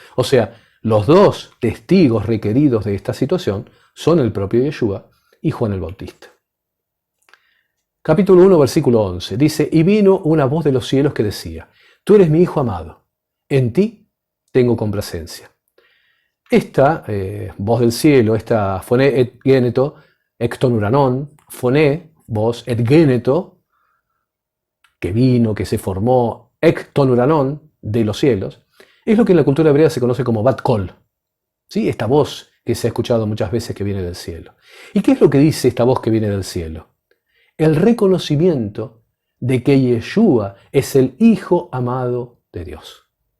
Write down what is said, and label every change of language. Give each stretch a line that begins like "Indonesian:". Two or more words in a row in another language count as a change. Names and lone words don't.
Spanish: O sea, los dos testigos requeridos de esta situación son el propio Yeshua y Juan el Bautista. Capítulo 1, versículo 11, dice, y vino una voz de los cielos que decía, tú eres mi Hijo amado, en ti tengo complacencia. Esta voz del cielo, esta
Greek: φωνή ἐγένετο, ἐκ τῶν οὐρανῶν, φωνή,
Spanish: voz
Greek: ἐγένετο,
Spanish: que vino, que se formó, ectonuranon, de los cielos, es lo que en la cultura hebrea se conoce como
Hebrew: בת קול,
Spanish: ¿sí?, esta voz que se ha escuchado muchas veces que viene del cielo. ¿Y qué es lo que dice esta voz que viene del cielo? El reconocimiento de que Yeshua es el Hijo amado de Dios.